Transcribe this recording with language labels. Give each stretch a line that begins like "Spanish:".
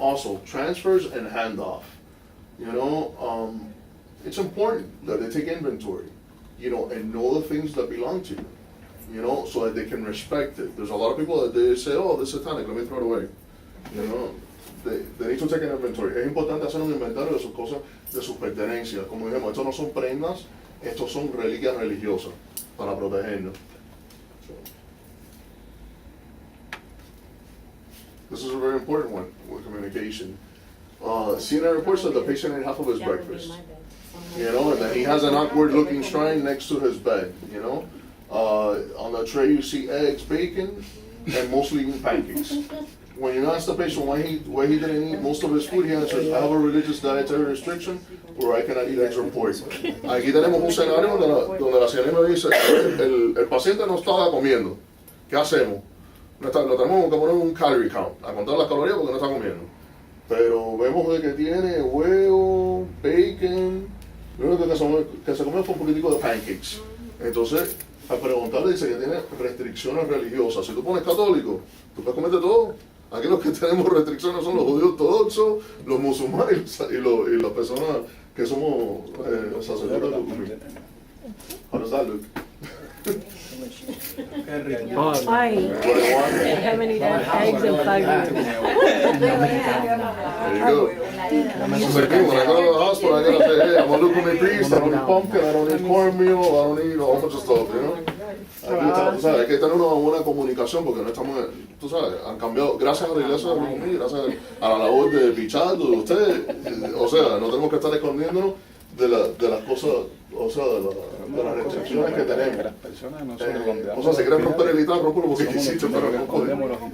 English: Also, transfers and handoff. You know, it's important that they take inventory, you know, and know the things that belong to you, you know, so that they can respect it. There's a lot of people that they say, oh, this is satanic, let me throw it away, you know. They need to take an inventory.
Spanish: Es importante hacer un inventario de sus cosas, de sus pertenencias. Como dijimos, estos no son prendas, estos son reliquias religiosas. para protegernos.
English: This is a very important one with communication. CNN reports that the patient ate half of his breakfast, you know, and then he has an awkward looking shrine next to his bed, you know. On the tray you see eggs, bacon, and mostly pancakes. When you ask the patient why he didn't eat most of his food, he answers, I have a religious dietary restriction where I cannot eat eggs or pork.
Spanish: Aquí tenemos un escenario donde la señora me dice, el paciente no estaba comiendo, ¿qué hacemos? Lo tenemos que poner un
English: calorie count,
Spanish: a contar las calorías porque no está comiendo. Pero vemos de que tiene huevo, bacon, lo único que se come fue un poquitico de pancakes. Entonces, al preguntarle dice que tiene restricciones religiosas. Si tú pones católico, tú puedes comerte todo. Aquí los que tenemos restricciones son los judíos ortodoxos, los musulmanes y las personas que somos sacerdotes de Lukumí.
English: How does that look? Ay, how many eggs and five There you go. So again, when I go to the hospital, I gotta say, hey, I'm a Lukumí priest, I don't need pumpkin, I don't need cornmeal, I don't need a whole bunch of stuff, you know?
Spanish: Hay que tener una buena comunicación porque no estamos, tú sabes, han cambiado, gracias a la iglesia de Lukumí, gracias a la labor de Pichardo, de ustedes, o sea, no tenemos que estar escondiéndonos de las cosas, o sea, de las restricciones que tenemos. O sea, si quieren romper el ITAR, romperlo porque quisiste, pero no podemos.